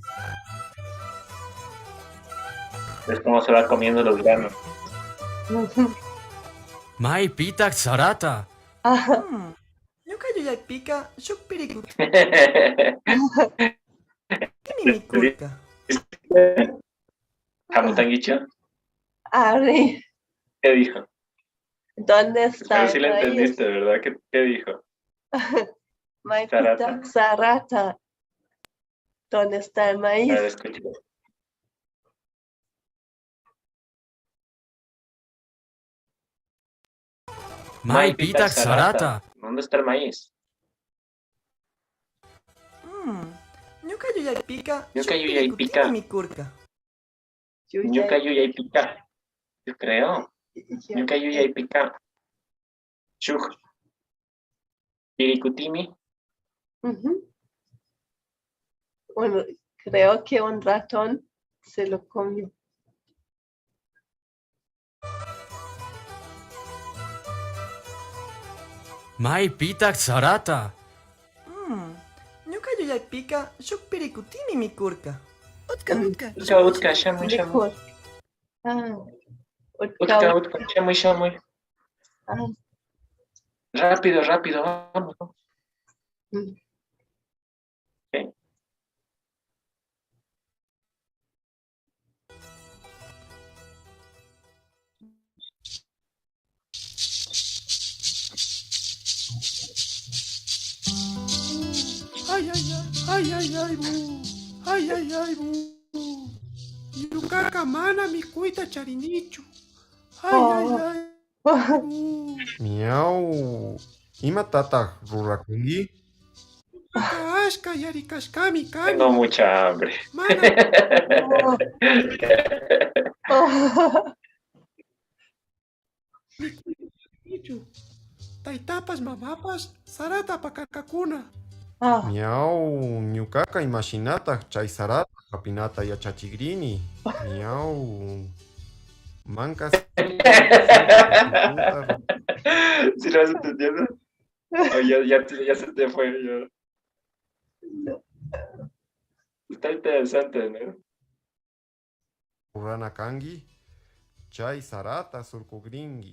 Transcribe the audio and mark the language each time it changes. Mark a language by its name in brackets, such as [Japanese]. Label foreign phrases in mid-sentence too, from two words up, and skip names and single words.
[Spanish] ah, Es como se va comiendo los granos. [Quechua] Mai pitak sarata. Ajá. Ñuka yuyaypiqa shuk pirikutimi mikurqa. Jamutanguicho, Ari, [Spanish] ¿qué dijo? ¿dónde está Espero si el le maíz? entendiste, ¿verdad? ¿Qué dijo? [Quechua] Maipita Sarata. [Spanish] ¿Dónde está el A ver, maíz? escucha. [Quechua] Mai pitak sarata. [Spanish] ¿Dónde está el maíz? [Quechua] Ñuka yuyaypiqa Ñuka shuk yuyaypiqa. pirikutimi mikurqa. Ñuka yuyaypiqa. [Spanish] Yo creo. [Quechua] Ñuka yuyaypiqa. Shuk. Pirikutimi. Ujú. [Spanish] Bueno, creo que un ratón se lo comió. [Quechua] Mai pitak sarata. Ñuka yuyaypiqa shuk pirikutimi mikurqa. Utka, shamuy, shamuy. [Spanish] Mejor. Ah, [Quechua] Utka, shamuy, shamuy. Ah, [Spanish] Rápido, rápido, vamos. mm. Ok. Ay, ay, ay, ay, ay, ay, bu. Ay, ay, ay, bu. [Quechua] Yukaka mana mi cuita charinichu. Ay, ay, ay, bu. Miau. Ima tata rurakungi? Ashka yarikashkami kani. [Spanish] Tengo mucha hambre. [Quechua] Mana Oh. mi cuita charinichu. Taitapas mamapas sarata pakarkakuna. Ah, Miau. Ñukaka imashinata chay sarata hapinata yachachigrini. Miau. Mancas. [Spanish] ¿Sí lo vas entendiendo? Oh, ya se te fue. Ya. Está interesante, ¿no? [Quechua] Urana kangi. Chay sarata surkugringi.